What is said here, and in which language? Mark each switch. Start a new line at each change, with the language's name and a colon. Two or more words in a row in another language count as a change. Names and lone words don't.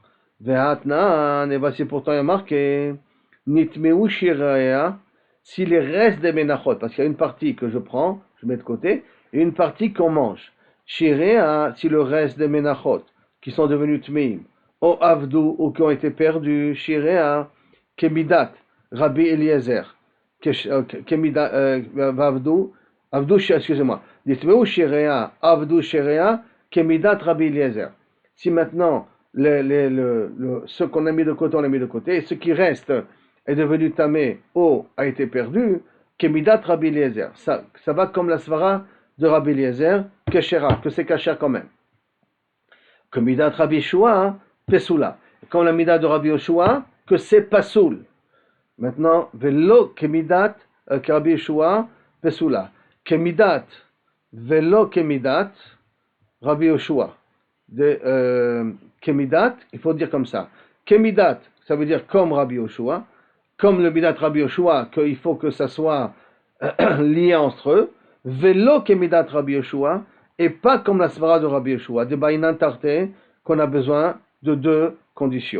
French: Ve'atnan, et voici pourtant il y a marqué,
Hebrew: ניטמאו שיריה,
French: si les restes des menachot, parce qu'il y a une partie que je prends, je mets de côté, et une partie qu'on mange. Shiraya, si le reste des menachot, qui sont devenus tmeim, ou avdu, ou qui ont été perdus,
Hebrew: שיריה, כמידת, רבי אליעזר, כמידת, אבדו,
French: excusez-moi,
Hebrew: ניטמאו שיריה, אבדו שיריה, כמידת רבי אליעזר.
French: Si maintenant, ceux qu'on a mis de côté, on les mis de côté, et ceux qui restent, est devenu tamé, eau a été perdue,
Hebrew: כמידת רבי אליעזר.
French: Ça va comme la svara de Rabbi Eliezer, Keshera, que c'est Kasher quand même.
Hebrew: כמידת רבי יהושע, פסולה.
French: Comme la Midat de Rabbi Yeshua, que c'est Pasoul. Maintenant,
Hebrew: ולא כמידת רבי יהושע, פסולה. כמידת, ולא כמידת, רבי יהושע. Kemidat,
French: il faut dire comme ça. Kemidat, ça veut dire comme Rabbi Yeshua, comme le
Hebrew: מידת רבי
French: Yeshua, qu'il faut que ça soit lié entre eux.
Hebrew: ולא כמידת רבי יהושע,
French: et pas comme la svara de Rabbi Yeshua, de
Hebrew: דבעינן תרתי,
French: qu'on a besoin de deux conditions.